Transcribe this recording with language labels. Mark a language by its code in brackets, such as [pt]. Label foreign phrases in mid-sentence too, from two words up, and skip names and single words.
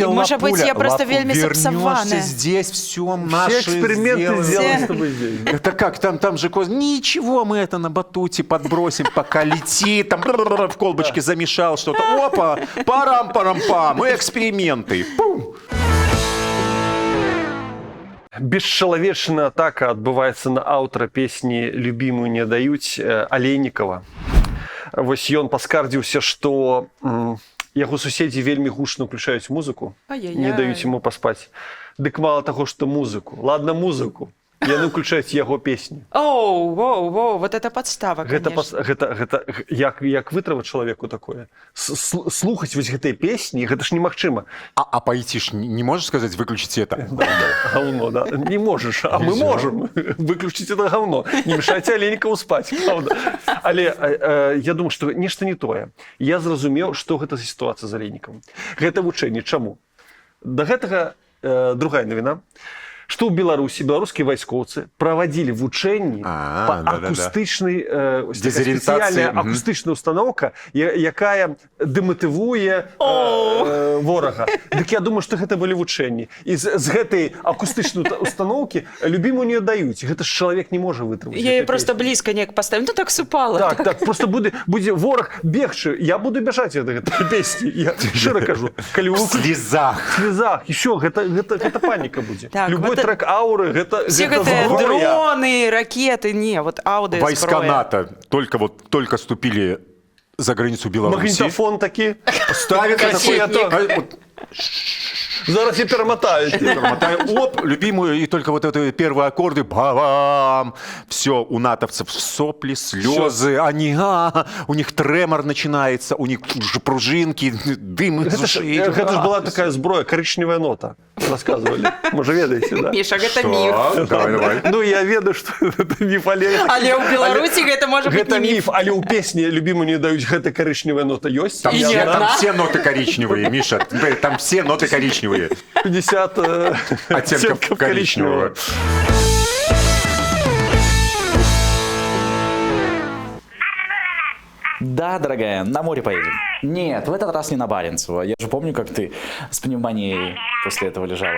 [ru] И, может быть, я просто [be] вельми сапсаваная. [ru] Вернешься здесь, все наши Все эксперименты сделаны с тобой здесь. Это как, там же... Ничего, мы это на батуте подбросим, пока летит, там в колбочке замешал что-то. Опа, парам-парам-пам, и эксперименты. Пум. [be] Бесчеловечная атака адбываецца на аўтара песні «Любимую не даюць» Алейнікова. Вось ён паскардзіўся, што яго суседзі вельмі гучна ўключаюць музыку, не даюць яму паспаць. Дык мала таго, што музыку. [ru] Ладно, музыку. [be] Яны ўключаюць яго песні. [ru] Оу, вот это подстава, конечно. [be] Гэта як вытрываць чалавеку такое? Слухаць вось гэтыя песні, гэта ж немагчыма. [ru] А пойти ж не можешь сказать, выключите это? Говно, да? Не можешь, а мы можем. Выключить это говно. Не мешайте Алейнікову спаць, правда? [be] Але я думаю, што нешта не тое. Я зразумеў, што гэта за сітуацыя з Алейнікавым. Гэта вучэнне. Чаму? Да гэтага другая навіна. Што ў Беларусі беларускія вайскоўцы правадзілі вучэнні па акустычнай спецыяльная акустычная установка, якая дэматывуе ворага. Дык я думаю, што гэта былі вучэнні. І з гэтай акустычнай установкі любімую не даюць. Гэта ж чалавек не можа вытрымаць. Я просто блізка неяк паставіў. Ну так супала. Так, просто будзе вораг бегчы. Я буду бяжаць ад гэтай песні. Я шчыра кажу. [ru] В слезах. В слезах. Еще [be] гэта паніка будзе. [ru] Любой трек ауры, гэта все гэтыя дроны, ракеты, не, вот ауды, войска НАТО только ступили за границу Беларуси. Магнитофон таки. Ставят такой... Зараз я перемотаю. Оп, любимую, и только вот это первые аккорды, бам, все, у натовцев сопли, слезы, они, у них тремор начинается, у них пружинки, дым из ушей. Это же была такая зброя, коричневая нота, рассказывали. Может, ведаете, да? Миша, это миф. Давай. Ну, я ведаю, что это миф, [be] але ў Беларусі гэта можа быць не не миф. Але ў песні любимую не даюць, гэта коричневая нота ёсць. [ru] Там все ноты коричневые, Миша, там все ноты коричневые. 50 оттенков коричневого. Да, дорогая, на море поедем. Нет, в этот раз не на Баренцево. Я же помню, как ты с пневмонией после этого лежала.